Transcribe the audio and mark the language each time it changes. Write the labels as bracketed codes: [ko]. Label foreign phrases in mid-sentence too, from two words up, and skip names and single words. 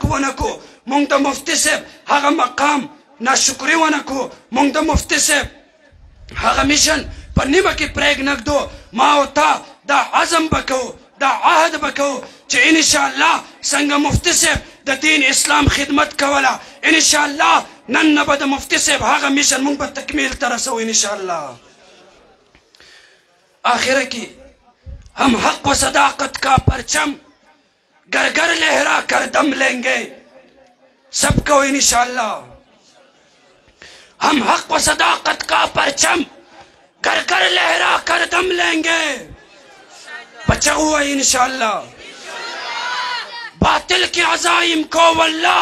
[ps] ونکو موږ د مفتی صاحب هغه مقام ناشکری ونکو موږ د مفتی صاحب هغه میشن په نیمه کې پرېږ نږدو ما او تا دا عزم بکو دا عهد بکو چې انشاءالله څنګه مفتی صاحب د دین اسلام خدمت کوله انشاءالله نن نه به د مفتی صاحب هغه میشن موږ به تکمیل ته رسو انشاءالله [ur] آخر کی ہم حق و صداقت کا پرچم گر گر لہرا کر دم لیں گے سب کو انشاءاللہ ہم حق و صداقت کا پرچم گر گر لہرا کر دم لیں گے بچا ہوا انشاءاللہ باطل کے عزائم کو واللہ